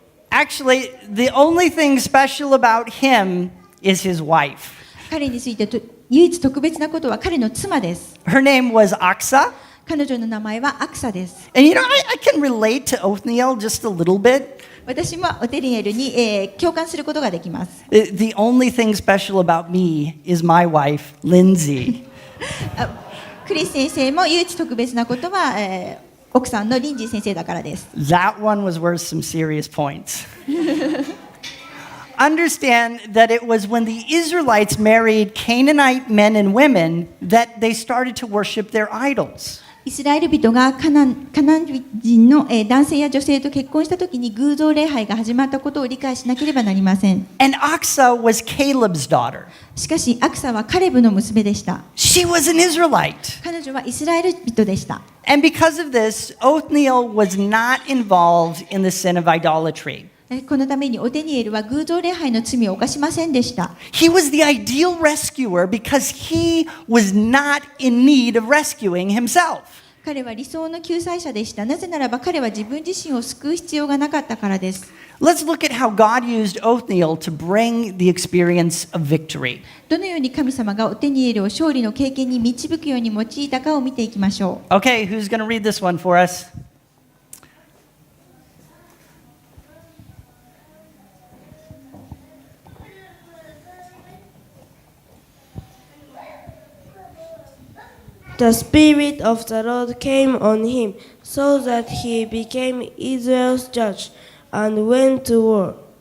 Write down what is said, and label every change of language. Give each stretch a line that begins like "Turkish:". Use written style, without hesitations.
English: Actually, the only thing special about him is his wife.
Japanese: 彼について唯一特別なことは彼の妻です。
English: Her name was Aksa.
Japanese: 彼女の名前はアクサです。
English: And you know, I can relate to Othniel just a little bit.
Japanese: 私もオテニエルに、共感することができます。
English: The only thing special about me is my wife, Lindsay.
Japanese: クリス先生も唯一特別なことは、奥さんのリンジー先生だからです。
English: That one was worth some serious points. Understand that it was when the Israelites married Canaanite men and women that they started to worship their idols.
Japanese: イスラエル人がカナン人の、男性や女性と結婚したときに偶像礼拝が始まったことを理解しなければなりません。
English: And Aksa was Caleb's daughter.
Japanese: しかし、アクサはカレブの娘でした。
English: She was an Israelite.
Japanese: 彼女はイスラエル人でした。
English: And because of this, Othniel was not involved in the sin of idolatry.
Japanese: このためにオテニエルは偶像礼拝の罪を犯しませんでした。
English: He was the ideal rescuer because he was not in need of rescuing himself.
Japanese: 彼は理想の救済者でした。なぜならば彼は自分自身を救う必要がなかったからです。
English: Let's look at how God used Othniel to bring the experience of victory.
Japanese: どのように神様がオテニエルを勝利の経験に導くように用いたかを見ていきましょう。
English: Okay, who's going to read this one for us? The Spirit of the Lord came on him, so that he became Israel's judge and went to war.